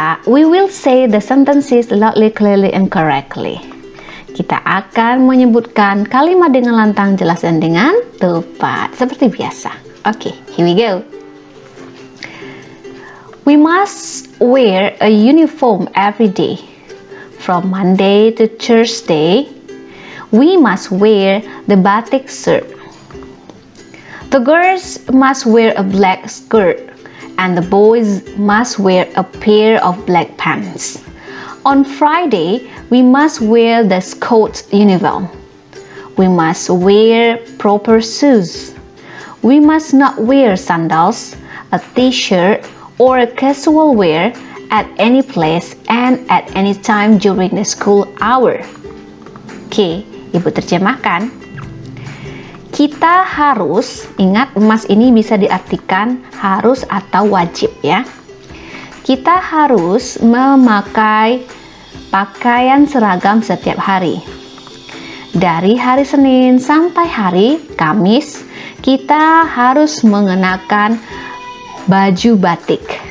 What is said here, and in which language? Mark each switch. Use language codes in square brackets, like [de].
[en] We will say the sentences loudly, clearly, and correctly. [id] Kita akan menyebutkan kalimat dengan lantang, jelas, dan dengan tepat, seperti biasa. [en] Oke, here we go. We must wear a uniform every day. From Monday to Thursday, we must wear the batik shirt. The girls must wear a black skirt, and the boys must wear a pair of black pants. On Friday, we must wear the Scout uniform. We must wear proper shoes. We must not wear sandals, a t-shirt, or a casual wear at any place and at any time during the school hour. [id] Oke, ibu terjemahkan. Kita harus, ingat emas ini bisa diartikan harus atau wajib ya. Kita harus memakai pakaian seragam setiap hari. Dari hari Senin sampai hari Kamis, kita harus mengenakan baju batik.